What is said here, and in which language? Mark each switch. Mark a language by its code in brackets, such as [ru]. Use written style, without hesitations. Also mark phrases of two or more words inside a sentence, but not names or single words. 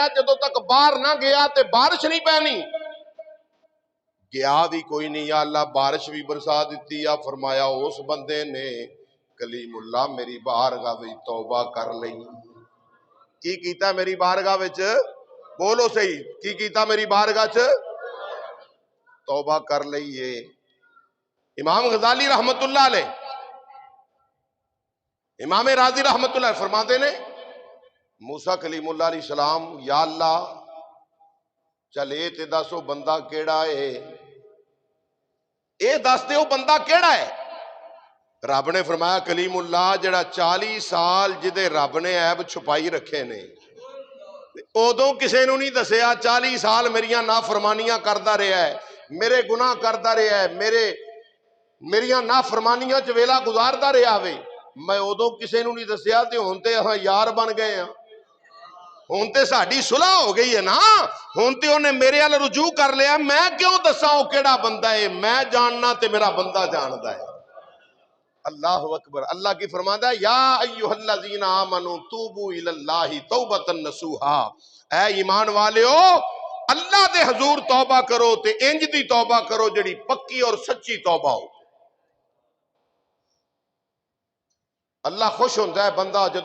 [pa] جدو تک باہر نہ گیا تے بارش نہیں پہنی، گیا بھی کوئی نہیں، یا اللہ بارش بھی برسا دیتی، یا فرمایا اس بندے نے کلیم اللہ میری بارگاہ وچ توبہ کر لئی، کی کیتا میری بارگاہ وچ بولو صحیح، کی کیتا میری بارگاہ وچ توبہ کر لئی ہے۔ امام غزالی [ar] رحمت اللہ علیہ، [pa] امام راضی [ar] رحمت اللہ علیہ [pa] فرماتے نے موسیٰ کلیم اللہ [ar] علیہ السلام [pa] یا اللہ چلے تے دسو بندہ کیڑا ہے، اے دس دے وہ بندہ کیڑا ہے، رب نے فرمایا کلیم اللہ جڑا 40 سال جدے رب نے عیب چھپائی رکھے نے، ادوں کسے نو نہیں دسیا، 40 سال میریاں نافرمانیاں کردا رہا ہے، میرے گناہ کردا رہا ہے، میریاں نافرمانیاں چ ویلا گزاردا رہا وے، میں ادوں کسے نو نہیں دسیا تے ہن تے ہاں یار بن گئے ہاں، ہن تے ساڈی صلح ہو گئی ہے نا، ہن تے انہیں میرے ال رجوع کر لیا، میں کیوں دساں او کیڑا بندہ ہے، میں جاننا تے میرا بندہ جاندا ہے۔ [ar] اللہ اکبر، [pa] اللہ کی فرماتا ہے [ar] یا ایھا الذین آمنوا توبوا الی اللہ توبۃ نصوحا، [pa] اے ایمان والےو اللہ دے حضور توبہ کرو تے انج دی توبہ کرو جڑی پکی اور سچی توبہ ہو۔ اللہ خوش ہوندا ہے بندہ جدو